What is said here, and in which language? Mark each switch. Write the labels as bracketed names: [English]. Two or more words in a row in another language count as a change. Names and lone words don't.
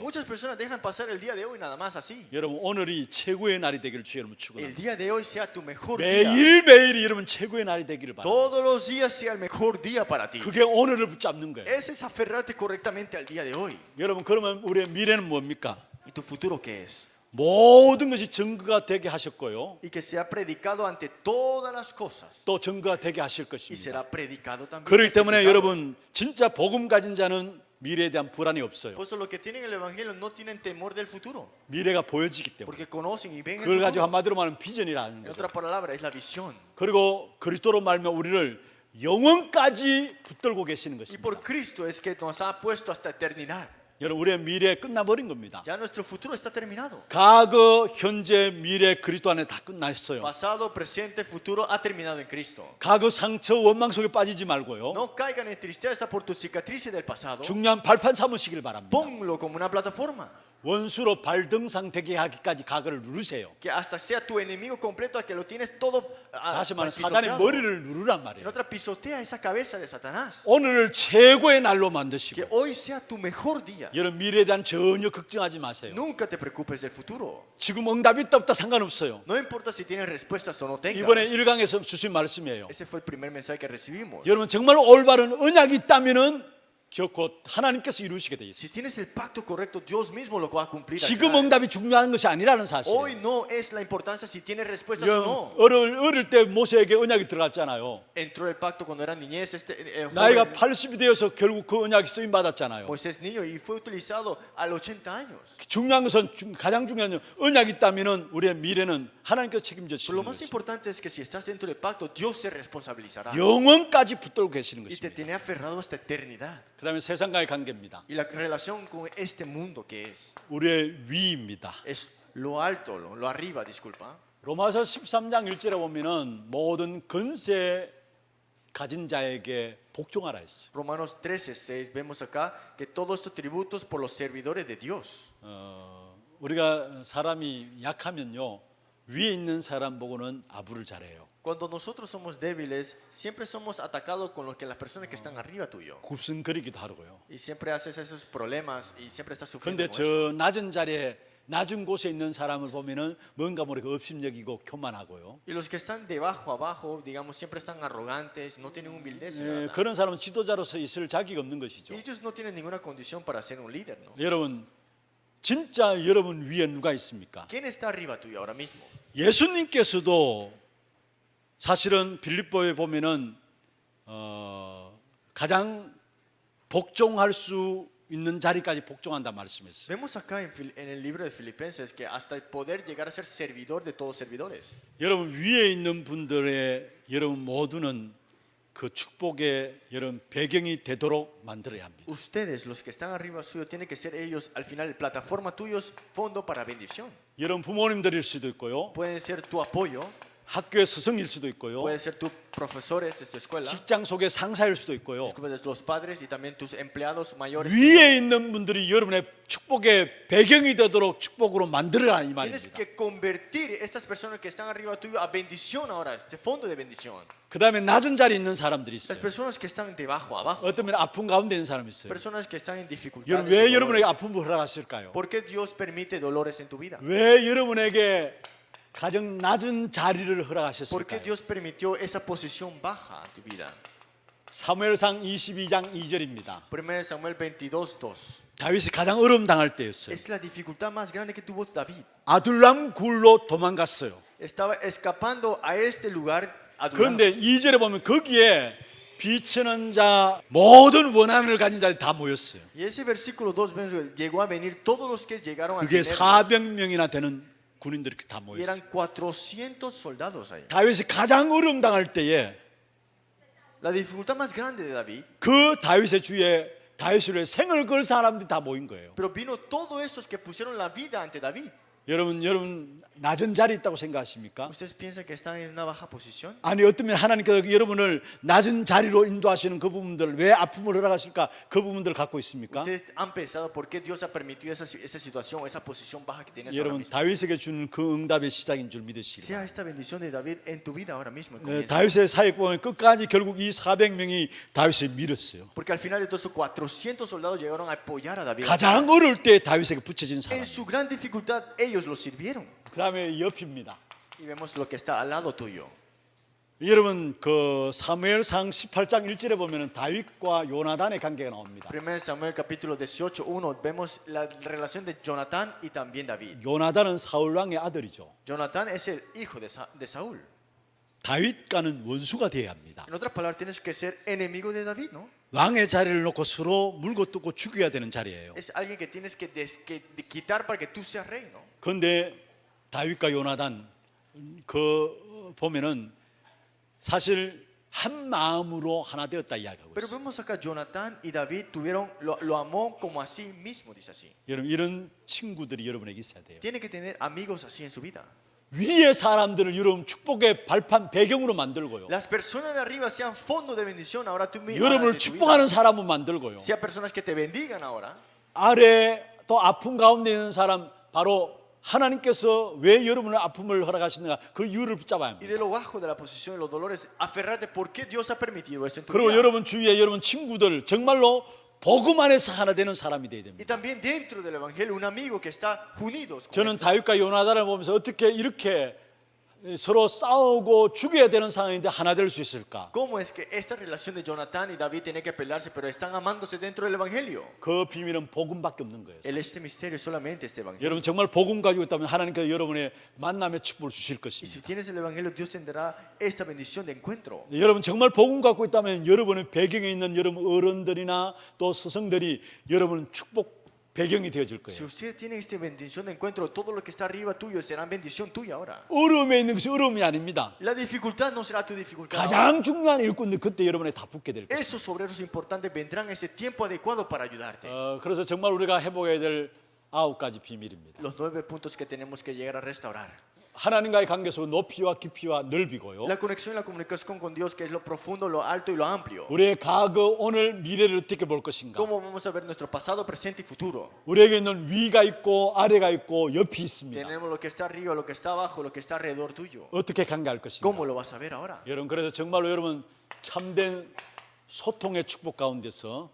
[Spanish] Muchas personas dejan pasar el día de hoy nada más así. [Korean] 여러분 오늘이 최고의 날이 되기를 주 여러분 [Spanish] El [Korean] 축원합니다. [Spanish] día de hoy sea tu mejor día. [Korean] 매일매일이 여러분 최고의 날이 되기를 바랍니다. [Spanish] Todos los días sea el mejor día para ti. [Korean] 그게 오늘을 붙잡는 거예요. [Spanish] Ese es aferrarte correctamente al día de hoy. [Korean] 여러분 그러면 우리의 미래는 뭡니까? [Spanish] ¿Y tu futuro qué es? [Korean] 모든 것이 증거가 되게 하셨고요. [Spanish] Y que sea predicado ante todas las cosas. [Korean] 또 증거가 되게 하실 [Spanish] Y [Korean] 것입니다. [Spanish] será predicado también. [Korean] 그렇기 때문에 [Spanish] testificado. [Korean] 여러분 진짜 복음 가진 자는 미래에 대한 불안이 없어요. [Spanish] Por eso los que tienen el evangelio no tienen temor del futuro. [Korean] 미래가 보여지기 때문에. [Spanish] Porque conocen y ven el [Korean] 그걸 가지고 [Spanish] futuro. [Korean] 한마디로 말하면 비전이라는 [Spanish] En [Korean] 거죠. [Spanish] otra palabra, es la visión. [Korean] 그리고 그리스도로 말하면 우리를 영원까지 붙들고 계시는 [Spanish] Y [Korean] 것입니다. [Spanish] por Cristo es que nos ha puesto hasta eternidad. [Korean] 여러분 우리의 미래 끝나버린 겁니다. [Spanish] Ya nuestro futuro está terminado. [Korean] 과거, 현재, 미래 그리스도 안에 다 끝났어요. [Spanish] Pasado, presente, futuro ha terminado en Cristo. [Korean] 과거 상처, 원망 속에 빠지지 말고요. [Spanish] No caigan en tristeza por tus cicatrices del pasado. [Korean] 중요한 발판 삼으시길 바랍니다. [Spanish] Ponlo como una plataforma. [Korean] 원수로 발등상 되게 하기까지 과거를 누르세요. [Spanish] Que hasta sea tu enemigo completo a que lo tienes todo [Korean] 다시 말하면 사단의 [Spanish] pisoteado. [Korean] 머리를 누르란 [Spanish] En [Korean] 말이에요. [Spanish] otra, pisotea esa cabeza de Satanás. [Korean] 오늘을 최고의 날로 [Spanish] Que [Korean] 만드시고 [Spanish] hoy sea tu mejor día. [Korean] 여러분 미래에 대한 전혀 걱정하지 마세요. [Spanish] Nunca te preocupes del futuro. [Korean] 지금 응답이 있다 없다 상관없어요. [Spanish] No importa si tienes respuestas o no tengas. [Korean] 이번에 1강에서 주신 말씀이에요. [Spanish] Ese fue el primer mensaje que recibimos. [Korean] 여러분 정말 올바른 언약이 있다면은 결코 하나님께서 이루시게 돼 있어요. [Spanish] Si tienes el pacto correcto, Dios mismo lo va a cumplir. al [Korean] 지금 [Spanish] final. [Korean] 응답이 중요한 것이 아니라는 [Spanish] Hoy [Korean] 사실이에요. [Spanish] no es la importancia si tienes respuestas o no. [Korean] 어릴 때 모세에게 언약이 들어갔잖아요. [Spanish] Entró el pacto cuando era niñez. [Korean] 나이가 [Spanish] Joven [Korean] 80이 되어서 결국 그 언약이 쓰임 받았잖아요. [Spanish] Moisés niño y fue utilizado a los 80 años. [Korean] 중요한 것은 가장 중요한 건 언약이 있다면은 우리의 미래는 하나님께서 책임져 [Spanish] Pero [Korean] 주시는 [Spanish] lo más [Korean] 것이죠. [Spanish] importante es que si estás dentro del pacto, Dios se responsabilizará [Korean] 영원까지 붙들고 계시는 [Spanish] y te [Korean] 것입니다. [Spanish] tiene aferrado hasta eternidad. [Korean] 그다음에 세상과의 관계입니다. [Spanish] Y la relación con este mundo que es [Korean] 우리의 위입니다. [Spanish] lo alto, lo arriba, disculpa. [Korean] 로마서 13장 1절에 보면은 모든 권세 가진 자에게 복종하라 했어요. [Spanish] Romanos 13:6 vemos acá que todos estos tributos por los servidores de Dios. [Korean] 우리가 사람이 약하면요 위에 있는 사람 보고는 아부를 잘해요. [Spanish] Cuando nosotros somos débiles, siempre somos atacados con lo que las personas que están arriba tuyo. [Korean] 굽승거리기도 하고요. [Spanish] Y siempre haces esos problemas y siempre estás sufriendo. [Korean] 그런데 [Spanish] con eso. [Korean] 저 낮은 자리에 낮은 곳에 있는 사람을 보면은 뭔가 모르게 업심적이고 교만하고요. [Spanish] Y los que están debajo, abajo, digamos, siempre están arrogantes, no tienen humildad. [Korean] 예, 그런 사람은 지도자로서 있을 자격이 없는 것이죠. [Spanish] Ellos no tienen ninguna condición para ser un líder, ¿no? [Korean] 여러분, 진짜 여러분 위에 누가 있습니까? [Spanish] ¿Quién está arriba tuyo ahora mismo? [Korean] 예수님께서도 사실은 빌립보에 보면은 가장 복종할 수 있는 자리까지 복종한다 말씀했어요. [Spanish] Vemos acá en el libro de Filipenses que hasta poder llegar a ser servidor de todos servidores. [Korean] 여러분 위에 있는 분들의 여러분 모두는 그 축복의 여러분 배경이 되도록 만들어야 합니다. [Spanish] Ustedes, los que están arriba suyo, tienen que ser ellos al final plataforma tuyos, fondo para bendición. [Korean] 여러분 부모님들일 수도 있고요. [Spanish] Pueden ser tu apoyo, [Korean] 학교의 스승일 수도 있고요. [Spanish] pueden ser tus profesores de tu escuela, [Korean] 직장 속의 상사일 수도 있고요. [Spanish] los padres y también tus empleados mayores. [Korean] 위에 있는 분들이 여러분의 축복의 배경이 되도록 축복으로 만들어라 이 [Spanish] Tienes [Korean] 말입니다. [Spanish] que convertir estas personas que están arriba tuyo a bendición ahora, este fondo de bendición. [Korean] 그 다음에 낮은 자리에 있는 사람들이 [Spanish] Las [Korean] 있어요. [Spanish] personas que están debajo, abajo, [Korean] 어떤 면에 아픈 가운데 있는 사람이 있어요. [Spanish] personas que están en dificultades. [Korean] 여러분 [Spanish] y [Korean] 왜 [Spanish] dolores. [Korean] 여러분에게 아픔을 허락하실까요? [Spanish] ¿Por qué Dios permite dolores en tu vida? [Korean] 왜 여러분에게 가장 낮은 자리를 [Spanish] ¿Por qué [Korean] 허락하셨을까요? [Spanish] Dios permitió esa posición baja en tu vida? [Korean] 사무엘상 22장 2절입니다. [Spanish] 1 Samuel 22:2. [Korean] 다윗이 가장 어려움 당할 때였어요. [Spanish] Es la dificultad más grande que tuvo David. [Korean] 아둘람 굴로 도망갔어요. [Spanish] Estaba escapando a este lugar. Adulam. [Korean] 그런데 2절에 보면 거기에 비치는 자 모든 원한을 가진 자들이 다 모였어요. [Spanish] Y ese versículo 2 vemos que llegó a venir todos los que llegaron a [Korean] 그게 [Spanish] tener. [Korean] 400명이나 되는 군인들이 다 [Spanish] Y eran [Korean] 모였어요. [Spanish] 400 soldados ahí. [Korean] 다윗이 가장 어려움 당할 때에 [Spanish] La dificultad más grande de David. [Korean] 그 다윗의 주위에 다윗을 위해 생을 걸 사람들이 다 모인 거예요. [Spanish] Pero vino todos estos que pusieron la vida ante David. [Korean] 여러분 낮은 자리에 있다고 생각하십니까? [Spanish] ¿Ustedes piensan que están en una baja posición? [Korean] 아니 어쩌면 하나님께서 여러분을 낮은 자리로 인도하시는 그 부분들 왜 아픔을 허락하실까? 그 부분들을 갖고 있습니까? [Spanish] Ustedes han pensado por qué Dios ha permitido esa situación, esa posición baja que tienes ahora [Korean] 여러분 [Spanish] mismo. [Korean] 다윗에게 주는 그 응답의 시작인 줄 믿으시기 [Spanish] Sea [Korean] 바랍니다. [Spanish] esta bendición de David en tu vida ahora mismo. [Korean] 다윗의 사역 보면 끝까지 결국 이 400명이 다윗을 밀었어요. [Spanish] Porque al final de todo esos 400 soldados llegaron a apoyar a David. [Korean] 가장 어려울 때 다윗에게 붙여진 [Spanish] En [Korean] 사람. [Spanish] su gran dificultad ellos lo sirvieron. [Korean] 그다음에 옆입니다. [Spanish] Y vemos lo que está al lado tuyo. [Korean] 여러분 그 사무엘상 18장 1절에 보면은 다윗과 요나단의 관계가 나옵니다. [Spanish] 1 Samuel capítulo 18:1 vemos la relación de Jonatán y también David. [Korean] 요나단은 사울 왕의 아들이죠. [Spanish] Jonatán es el hijo de Saúl. [Korean] 다윗과는 원수가 되어야 합니다. [Spanish] En otras palabras, tienes que ser enemigo de David, ¿no? [Korean] 왕의 자리를 놓고 서로 물고 뜯고 죽여야 되는 자리예요. [Spanish] Es alguien que tienes que quitar para que tú seas rey, ¿no? [Korean] 그런데 다윗과 요나단 그 보면은 사실 한 마음으로 하나 되었다 이야기하고 [Spanish] Pero [Korean] 있어요. [Spanish] vemos acá Jonatán y David lo amó como a sí mismo, dice así. [Korean] 여러분 이런 친구들이 여러분에게 있어야 돼요. [Spanish] Tiene que tener amigos así en su vida. [Korean] 위의 사람들을 여러분 축복의 발판 배경으로 만들고요. [Spanish] Las personas de arriba sean fondo de bendición ahora tú mismo. [Korean] 여러분을 축복하는 사람을 만들고요. [Spanish] Sea personas que te bendigan ahora. [Korean] 아래 또 아픔 가운데 있는 사람 바로 하나님께서 왜 여러분의 아픔을 허락하시는가 그 이유를 붙잡아야 [Spanish] Y [Korean] 합니다. [Spanish] de lo bajo de la posición de los dolores, aferrate por qué Dios ha permitido esto en tu [Korean] 그리고 [Spanish] vida. [Korean] 여러분 주위에 여러분 친구들 정말로 복음 안에서 하나 되는 사람이 되어야 [Spanish] Y [Korean] 됩니다. [Spanish] también dentro del evangelio un amigo que está unidos con [Korean] 저는 [Spanish] esto. [Korean] 다윗과 요나단을 보면서 어떻게 이렇게 서로 싸우고 죽여야 되는 상황인데 하나 될 수 있을까? [Spanish] ¿Cómo es que esta relación de Jonatán y David tiene que pelearse, pero están amándose dentro del evangelio? [Korean] 그 비밀은 복음밖에 없는 거예요. [Spanish] Este misterio es solamente este evangelio. [Korean] 여러분 정말 복음 가지고 있다면 하나님께서 여러분의 만남의 축복을 주실 [Spanish] Y si [Korean] 것입니다. [Spanish] tienes el evangelio, Dios tendrá esta bendición de encuentro. [Korean] 여러분 정말 복음 갖고 있다면 여러분의 배경에 있는 여러분 어른들이나 또 스승들이 여러분 축복 배경이 되어질 [Spanish] Si [Korean] 거예요. [Spanish] usted tiene esta bendición de encuentro, todo lo que está arriba tuyo será bendición tuya ahora. [Korean] 어려움에 있는 것이 어려움이 아닙니다. [Spanish] La dificultad no será tu dificultad. ahora. [Korean] 가장 중요한 일꾼들 그때 여러분에 다 붙게 될 거예요. [Spanish] Esos obreros importantes vendrán en ese tiempo adecuado para ayudarte. [Korean] 그래서 정말 우리가 회복해야 될 9가지 비밀입니다. [Spanish] Los 9 puntos que tenemos que llegar a restaurar. [Korean] 하나님과의 관계 속은 높이와 깊이와 넓이고요. [Spanish] La conexión y la comunicación con Dios, que es lo profundo, lo alto y lo amplio. [Korean] 우리의 과거, 오늘, 미래를 어떻게 볼 것인가? [Spanish] ¿Cómo vamos a ver nuestro pasado, presente y futuro? [Korean] 우리에게 있는 위가 있고 아래가 있고 옆이 있습니다. [Spanish] Tenemos lo que está arriba, lo que está abajo, lo que está alrededor tuyo. [Korean] 어떻게 관계할 것인가? [Spanish] ¿Cómo lo vas a ver ahora? [Korean] 여러분, 그래서 정말로 여러분 참된 소통의 축복 가운데서